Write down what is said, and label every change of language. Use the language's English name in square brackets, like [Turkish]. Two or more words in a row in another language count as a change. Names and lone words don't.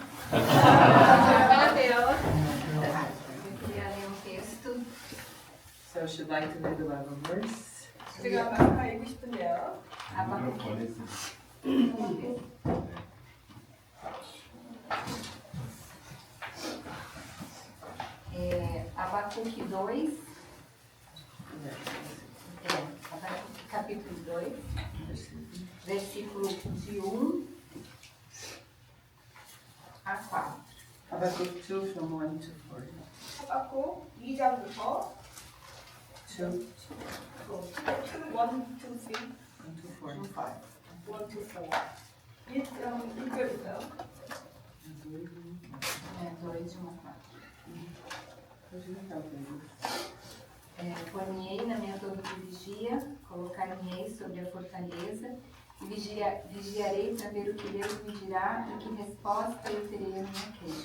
[Korean] 안녕하세요. [Portuguese] queria ler um texto. [English] So she'd like to read the Bible verse. [Korean] 제가 막 읽고 싶은데요. [Portuguese] Abacuque 2, Abacuque capítulo 2, versículo de 1 a 4. [English] Habakkuk 2 from 1 to 4. [Korean] 하박국 2장부터 2, 1, 2, 3, [English] 1 to 4. [Korean] 1, 2, 4. 1절부터 [Portuguese] Dois de 1 a 4. Pôr-me-ei na minha torre de vigia, colocar-me-ei sobre a fortaleza e vigiarei para ver o que Deus me dirá e que resposta eu terei à minha queixa.